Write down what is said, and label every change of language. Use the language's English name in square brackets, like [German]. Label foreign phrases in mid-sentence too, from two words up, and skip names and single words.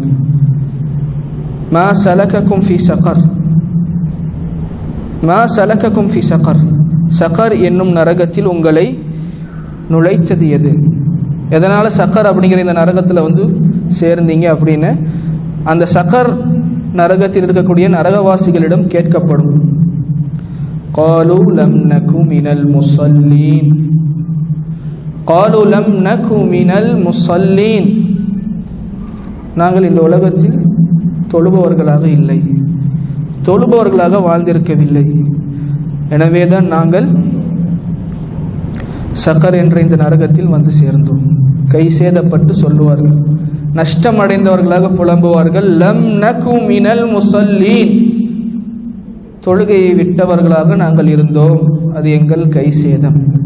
[Arabic] ما سلككم في سقر، ما سلككم في سقر, [Tamil] ஸகர் என்னும் நரகத்தில் உங்களை நுழைத்தது எது? எதனால் ஸகர் அப்படிங்கிற இந்த நரகத்தில் சேர்ந்தீங்க அப்படின்னு அந்த ஸகர் நரகத்தில் இருக்கக்கூடிய நரகவாசிகளிடம் கேட்கப்படும். [Arabic] قالوا لم نك من المصلين, قالوا لم نك من المصلين, [Tamil] நாங்கள் இந்த உலகத்தில் தொழுபவர்களாக இல்லை, தொழுபவர்களாக வாழ்ந்திருக்கவில்லை. எனவேதான் நாங்கள் ஸகர் என்ற இந்த நரகத்தில் சேர்ந்தோம். கை சேதப்பட்டு சொல்லுவார்கள், நஷ்டம் அடைந்தவர்களாக புலம்புவார்கள், [Arabic] لم نك من المصلين, [Tamil] தொழுகையை விட்டவர்களாக நாங்கள் இருந்தோம், அது எங்கள் கை சேதம்.